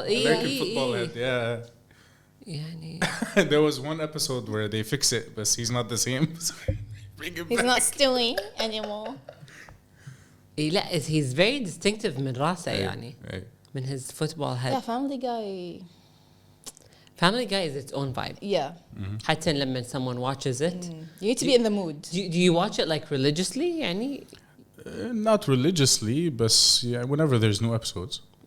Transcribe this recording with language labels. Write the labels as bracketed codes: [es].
[en] American football head. Yeah. [ar] يعني. [en] There was one episode where they fix it, but he's not the same. So bring him He's back. not Stewie anymore. لا, he's very distinctive [ar] من راسه يعني. [en] من his football head. Yeah, Family Guy. Family Guy is its own vibe. Yeah. [ar] حتى لما [en] someone watches it. You need to be in the mood. Do you watch it like religiously يعني? Not religiously, but yeah, whenever there's new episodes.